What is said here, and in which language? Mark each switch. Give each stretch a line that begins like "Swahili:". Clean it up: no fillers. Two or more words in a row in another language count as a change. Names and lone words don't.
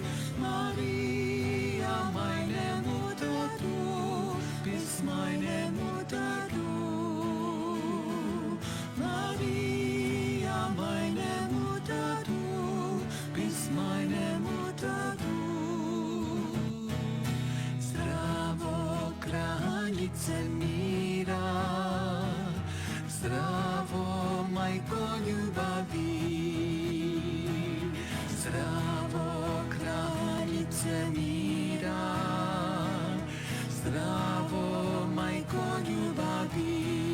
German: Maria, meine Mutter, du bist meine Mutter, du. Maria, meine Mutter, du bist meine Mutter, du.
Croatian: Zdravo, kraljice mira, zdravo, majko ljubavi. Zdravo, kraljice mira, zdravo, majko ljubavi.